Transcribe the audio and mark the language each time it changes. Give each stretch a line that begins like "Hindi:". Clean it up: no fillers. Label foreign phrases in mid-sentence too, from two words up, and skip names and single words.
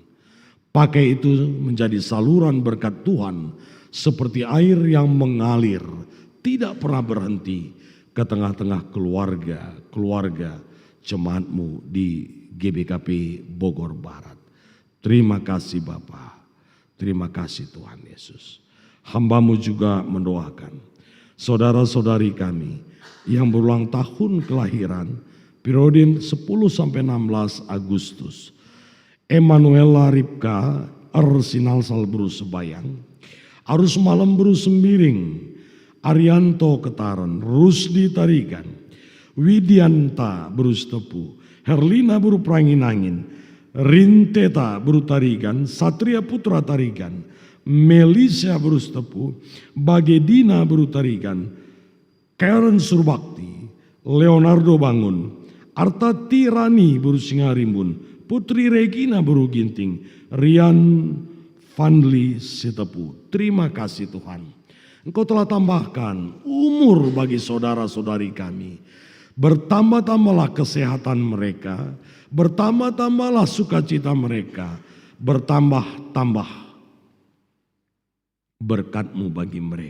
Indonesian: Pakai itu menjadi saluran berkat Tuhan seperti air yang mengalir, tidak pernah berhenti ke tengah-tengah keluarga jemaat-Mu di GBKP Bogor Barat. Terima kasih Bapa, terima kasih Tuhan Yesus. Hamba-Mu juga mendoakan saudara-saudari kami yang berulang tahun kelahiran periode 10-16 Agustus. Emanuela Ripka Arsinal Salbru Sebayang, Arus Malam Bru Sembiring, Arianto Ketaran, Rusdi Tarigan, Widianta Bru Stepu, Herlina Bru Pranginangin, Rinteta Bru Tarigan, Satria Putra Tarigan, Melisa Bru Stepu, Bagedina Bru Tarigan, Karen Surbakti, Leonardo Bangun, Arta Tirani Bru Singarimbun, Putri Regina Bru Ginting, Rian Fandli Sitepu. Terima kasih Tuhan. Engkau telah tambahkan umur bagi saudara-saudari kami. Bertambah-tambahlah kesehatan mereka, bertambah-tambahlah sukacita mereka, bertambah-tambah berkat-Mu bagi mereka.